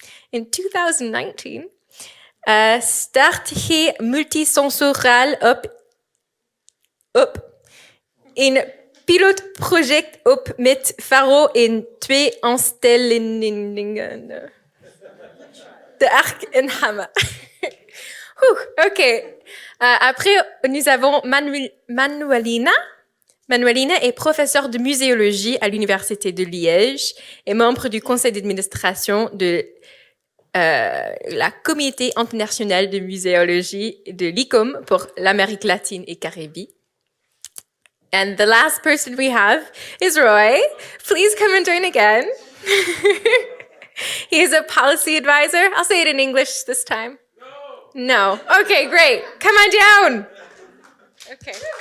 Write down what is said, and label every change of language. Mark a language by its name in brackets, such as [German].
[Dutch] In 2019 start hij Multisenso Rail op een pilootproject op met FARO in 2 instellingen. De Ark and Hama. OK. [French] Après, nous avons Manuelina. Manuelina est professeure de muséologie à l'université de Liège et membre du conseil d'administration de la communauté internationale de muséologie de l'ICOM pour l'Amérique latine et Caraïbes. [English] And the last person we have is Roy. Please come and join again. He is a policy advisor. I'll say it in English this time. No. Okay, great. Come on down. Okay.